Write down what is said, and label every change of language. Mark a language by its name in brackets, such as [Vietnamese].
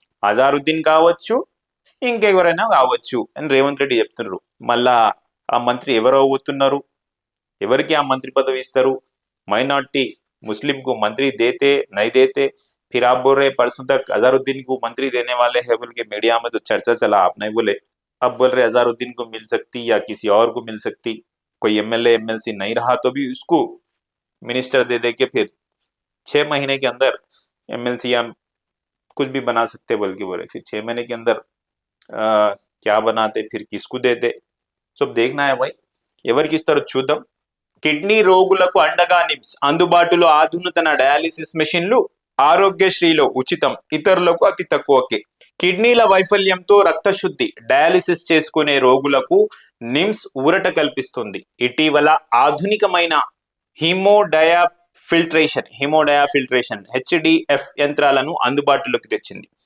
[Telugu] అజారుద్దీన్ కావచ్చు, ఇంకెవరైనా కావచ్చు అని రేవంత్ రెడ్డి చెప్తున్నారు. మళ్ళా ఆ మంత్రి ఎవరు అవుతున్నారు, ఎవరికి ఆ మంత్రి పదవి ఇస్తారు? [Hindi] మైనార్టీ मुस्लिम को मंत्री देते नहीं देते, फिर आप बोल रहे परसों तक अजहरुद्दीन को मंत्री देने वाले हैं बोल के मीडिया में तो चर्चा चला, आप नहीं बोले, अब बोल रहे अजहरुद्दीन को मिल सकती या किसी और को मिल सकती, कोई एमएलए एमएलसी नहीं रहा तो भी उसको मिनिस्टर दे के फिर 6 महीने के अंदर एमएलसी या कुछ भी बना सकते बोल के बोले, फिर 6 महीने के अंदर क्या बनाते, फिर किसको देते, सब देखना है भाई. [Telugu] ఎవరికి ఇస్తారో చూద్దాం. కిడ్నీ రోగులకు అండగా నిమ్స్, అందుబాటులో ఆధునితన డయాలిసిస్ మెషిన్లు, ఆరోగ్యశ్రీలో ఉచితం, ఇతరులకు అతి తక్కువకే. కిడ్నీల వైఫల్యంతో రక్తశుద్ధి డయాలిసిస్ చేసుకునే రోగులకు నిమ్స్ ఊరట కల్పిస్తుంది. ఇటీవల ఆధునికమైన హిమోడయాఫిల్ట్రేషన్ హెచ్డిఎఫ్ యంత్రాలను అందుబాటులోకి తెచ్చింది.